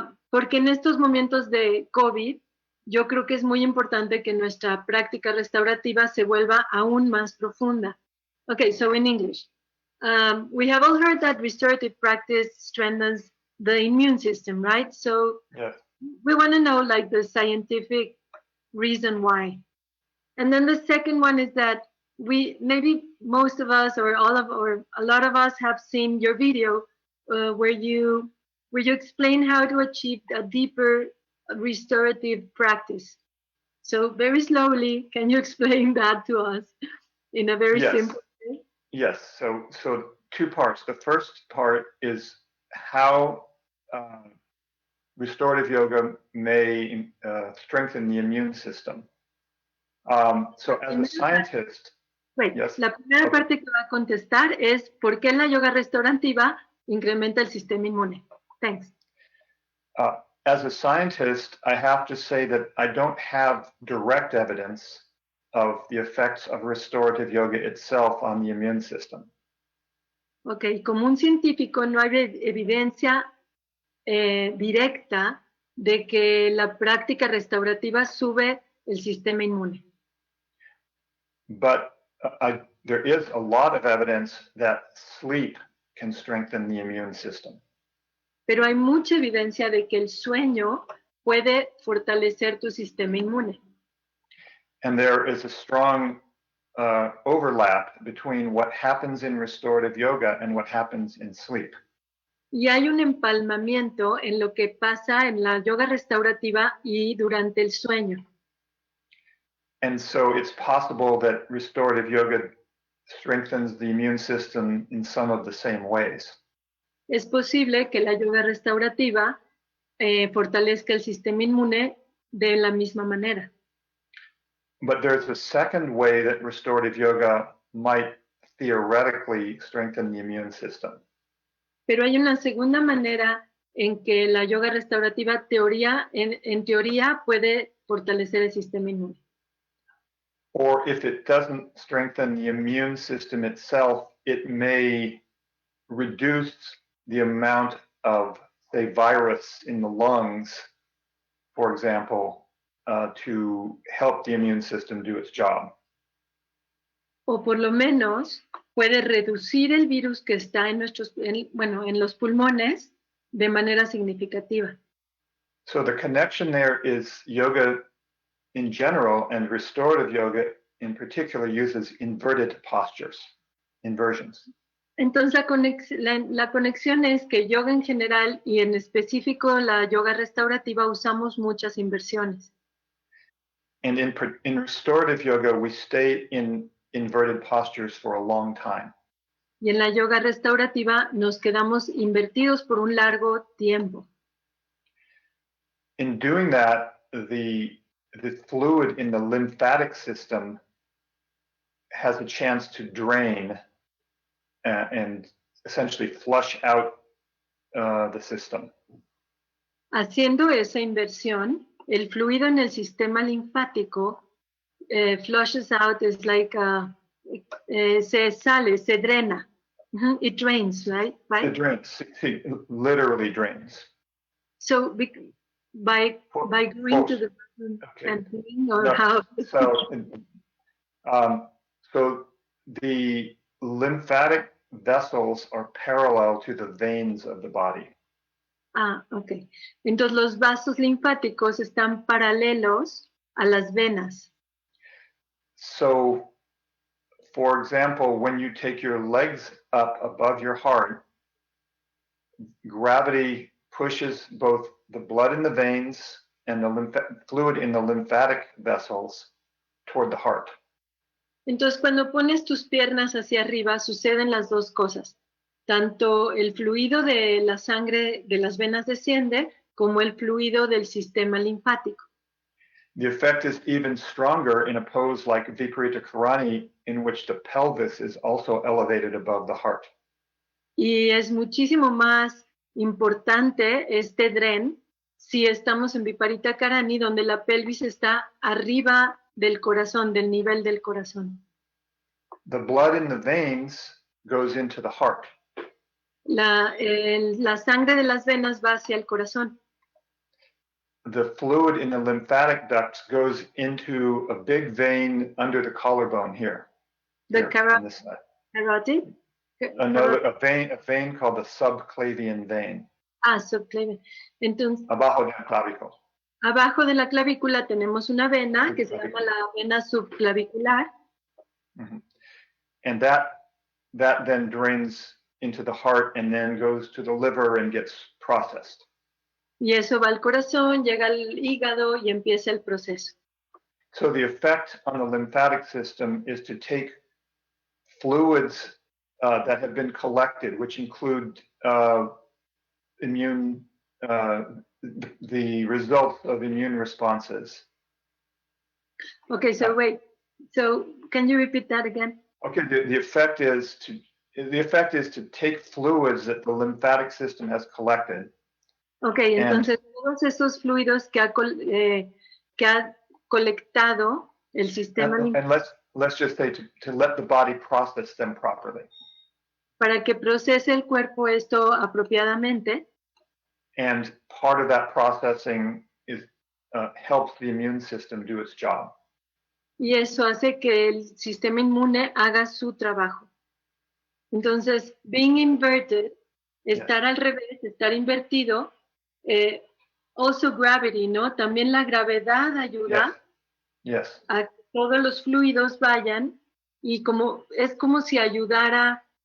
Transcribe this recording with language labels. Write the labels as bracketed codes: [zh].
[es] Porque en estos momentos de COVID, yo creo que es muy importante que nuestra práctica restaurativa se vuelva aún más profunda. [en] Okay, so in English, we have all heard that restorative practice strengthens the immune system, right? So yes. We want to know like the scientific reason why. And then the second one is that maybe most of us or a lot of us have seen your video where you explain how to achieve a deeper restorative practice. So very slowly, can you explain that to us in a very simple way? Yes. So two parts. The first part is how restorative yoga may strengthen the immune system. So as a scientist... Wait, yes? [es] La primera parte que va a contestar es ¿por qué la yoga restaurativa incrementa el sistema inmune? [en] Thanks. As a scientist, I have to say that I don't have direct evidence of the effects of restorative yoga itself on the immune system. [es] Okay, como un científico no hay evidencia directa de que la práctica restaurativa sube el sistema inmune. [en] But there is a lot of evidence that sleep can strengthen the immune system. [es] Pero hay mucha evidencia de que el sueño puede fortalecer tu sistema inmune. [en] And there is a strong overlap between what happens in restorative yoga and what happens in sleep. [es] Y hay un empalmamiento en lo que pasa en la yoga restaurativa y durante el sueño. [en] And so it's possible that restorative yoga strengthens the immune system in some of the same ways. [es] Es posible que la yoga restaurativa fortalezca el sistema inmune de la misma manera. [en] But there's a second way that restorative yoga might theoretically strengthen the immune system. [es] Pero hay una segunda manera en que la yoga restaurativa en teoría puede fortalecer el sistema inmune. [en] Or if it doesn't strengthen the immune system itself, it may reduce the amount of, say, virus in the lungs, for example, to help the immune system do its job. [es] O por lo menos puede reducir el virus que está en los pulmones de manera significativa. [en] So the connection there is yoga in general and restorative yoga in particular uses inverted postures, inversions. [es] Entonces la conexión es que yoga en general y en específico la yoga restaurativa usamos muchas inversiones. [en] And in restorative yoga we stay in inverted postures for a long time. [es] Y en la yoga restaurativa nos quedamos invertidos por un largo tiempo. [en] In doing that, the fluid in the lymphatic system has a chance to drain and essentially flush out the system. [es] Haciendo esa inversión, el fluido en el sistema linfático [en] flushes out, is like [es] se sale, se drena. [en] It drains, right? It drains. It literally drains. So by going to the Okay. Or No, how? So the lymphatic vessels are parallel to the veins of the body. Ok. [es] Entonces los vasos linfáticos están paralelos a las venas. [en] So, for example, when you take your legs up above your heart, gravity pushes both the blood in the veins and the fluid in the lymphatic vessels toward the heart. [es] Entonces cuando pones tus piernas hacia arriba suceden las dos cosas. Tanto el fluido de la sangre de las venas desciende como el fluido del sistema linfático. [en] The effect is even stronger in a pose like Viparita Karani, in which the pelvis is also elevated above the heart. [es] Y es muchísimo más importante este dren si estamos en Viparita Karani, donde la pelvis está arriba del corazón, del nivel del corazón. [en] The blood in the veins goes into the heart. [es] La sangre de las venas va hacia el corazón. [en] The fluid in the lymphatic ducts goes into a big vein under the collarbone here. The on this side. carotid? A vein called the subclavian vein. [es] Subclavian. Entonces, Abajo de la clavícula. Abajo de la clavícula tenemos una vena que se llama la vena subclavicular. Mm-hmm. [en] And that then drains into the heart and then goes to the liver and gets processed. [es] Y eso va al corazón, llega al hígado y empieza el proceso. [en] So the effect on the lymphatic system is to take fluids that have been collected, which include the results of immune responses. Okay, so wait. So can you repeat that again? Okay, the effect is to take fluids that the lymphatic system has collected. [es] Okay, entonces todos esos fluidos que ha colectado el sistema [en] and let's just say to let the body process them properly. [es] Para que procese el cuerpo esto apropiadamente. [en] And part of that processing is helps the immune system do its job. [es] Y eso hace que el sistema inmune haga su trabajo. Entonces, [en] being inverted, [es] estar al revés, estar invertido, [en] also gravity, [es] ¿no? También la gravedad ayuda a que todos los fluidos vayan y es como si ayudara.